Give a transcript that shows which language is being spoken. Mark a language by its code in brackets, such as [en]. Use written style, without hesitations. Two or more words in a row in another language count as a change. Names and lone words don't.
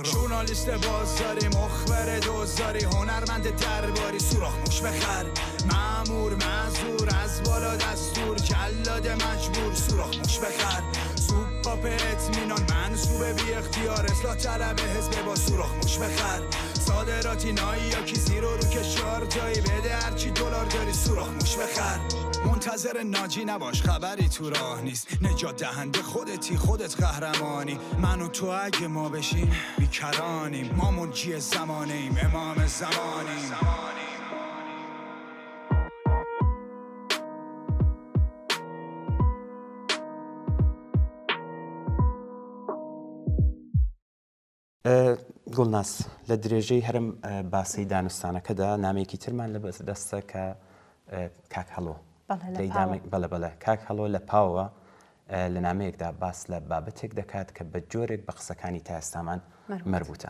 [fa] ژورنالیست بازاری، مخبر دوزاری، هنرمند درباری، سوراخ موش بخر، مأمور معذور، از بالا دستور، جلاد مجبور، سوراخ موش بخر، سوپاپ اطمینان منصوب بی اختیار، اصلاح طلب حزب با سوراخ موش بخر، صادراتی نایی یا کیزی رو کشار جایی بده هرچی دلار داری، سوراخ موش بخر. منتظر ناجی نباش خبری تو راه نیست، نجات دهنده خودتی، خودت قهرمانی، من و تو اگه ما بشیم بیکرانیم، ما منجی زمانیم، امام زمانیم. [ckb] گوڵناس لە درێژەی هەرم باسی دانوستانەکەدا نامێکی ترمان لە دەستە کە کاک هەڵۆ بەڵێ کاک هەڵۆ لە پاوە لە نامەیەکدا باس لە بابەتێک دەکات کە بە جۆرێک بە قسەکانی تا ئێستامان مربوطە.